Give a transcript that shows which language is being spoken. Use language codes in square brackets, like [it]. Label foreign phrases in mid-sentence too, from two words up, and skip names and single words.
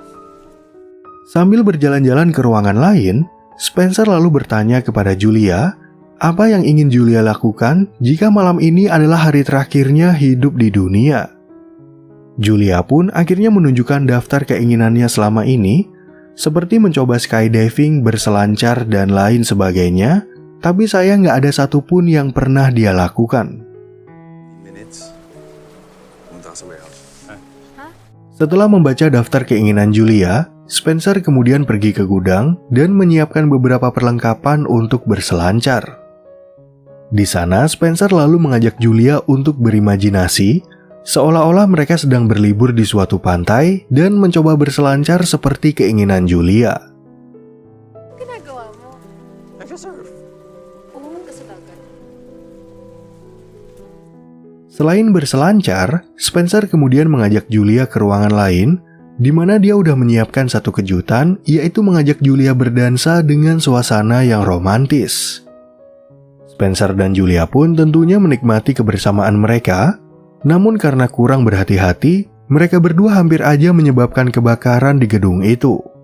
[id] Sambil berjalan-jalan ke ruangan lain, Spencer lalu bertanya kepada Julia, apa yang ingin Julia lakukan jika malam ini adalah hari terakhirnya hidup di dunia. Julia pun akhirnya menunjukkan daftar keinginannya selama ini, seperti mencoba skydiving, berselancar, dan lain sebagainya, tapi sayang nggak ada satupun yang pernah dia lakukan. [tl] Minutes. Punta ka sa warehouse. [id] Setelah membaca daftar keinginan Julia, Spencer kemudian pergi ke gudang dan menyiapkan beberapa perlengkapan untuk berselancar. Di sana, Spencer lalu mengajak Julia untuk berimajinasi, seolah-olah mereka sedang berlibur di suatu pantai dan mencoba berselancar seperti keinginan Julia. [tl] Ginagawa mo? Nag-surf. Pumunta ka sa dagat. [id] Selain berselancar, Spencer kemudian mengajak Julia ke ruangan lain, di mana dia udah menyiapkan satu kejutan, yaitu mengajak Julia berdansa dengan suasana yang romantis. Spencer dan Julia pun tentunya menikmati kebersamaan mereka, namun karena kurang berhati-hati, mereka berdua hampir aja menyebabkan kebakaran di gedung itu.